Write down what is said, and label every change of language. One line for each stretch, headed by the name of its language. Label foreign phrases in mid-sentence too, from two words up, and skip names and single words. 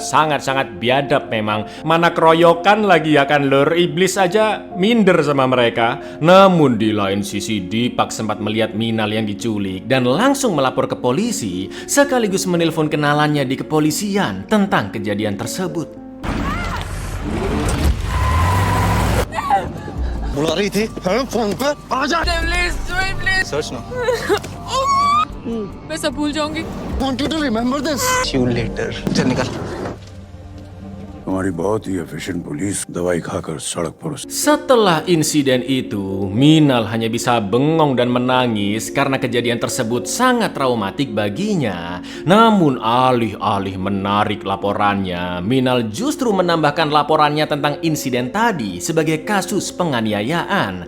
Indonesian: Sangat-sangat biadab memang. Mana keroyokan lagi ya kan lur, iblis aja minder sama mereka. Namun di lain sisi Deepak sempat melihat Minal yang diculik dan langsung melapor ke polisi sekaligus menelpon kenalannya di kepolisian tentang kejadian tersebut.
Hindi: बुला रही थी फोन पर आजा सर्च ना मैं सब भूल जाऊंगी।
English: want you to remember this see you later
Hindi: चल निकल हमारी बहुत ही एफिशिएंट पुलिस दवाई खाकर सड़क पर
Indonesian: Setelah insiden itu, Minal hanya bisa bengong dan menangis karena kejadian tersebut sangat traumatik baginya. Namun alih-alih menarik laporannya, Minal justru menambahkan laporannya tentang insiden tadi sebagai kasus penganiayaan.